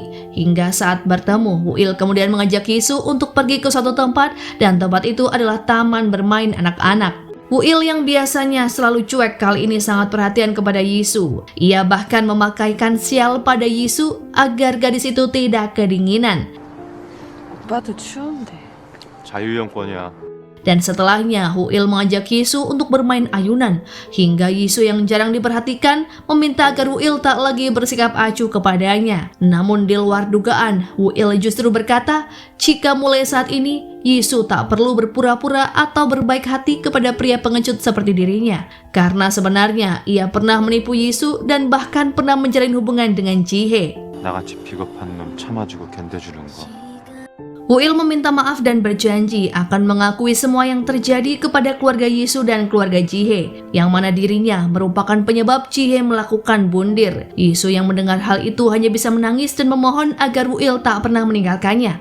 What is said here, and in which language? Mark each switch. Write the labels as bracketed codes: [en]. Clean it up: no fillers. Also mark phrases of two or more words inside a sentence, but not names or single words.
[id] Hingga saat bertemu, Wuil kemudian mengajak Yisu untuk pergi ke suatu tempat dan tempat itu adalah taman bermain anak-anak. Wuil yang biasanya selalu cuek kali ini sangat perhatian kepada Yisu. Ia bahkan memakaikan sial pada Yisu agar gadis itu tidak kedinginan. [ko] 오빠도 추운데. 자유형권이야. [id] Dan setelahnya, Wuil mengajak Yisu untuk bermain ayunan, hingga Yisu yang jarang diperhatikan meminta agar Wuil tak lagi bersikap acuh kepadanya. Namun di luar dugaan, Wuil justru berkata jika mulai saat ini Yisu tak perlu berpura-pura atau berbaik hati kepada pria pengecut seperti dirinya, karena sebenarnya ia pernah menipu Yisu dan bahkan pernah menjalin hubungan dengan Ji-hye. [ko] 나같이 비겁한 놈 참아주고 견뎌주는 거. [id] Wuil meminta maaf dan berjanji akan mengakui semua yang terjadi kepada keluarga Yisu dan keluarga Ji-hye, yang mana dirinya merupakan penyebab Ji-hye melakukan bundir. Yisu yang mendengar hal itu hanya bisa menangis dan memohon agar Wuil tak pernah meninggalkannya.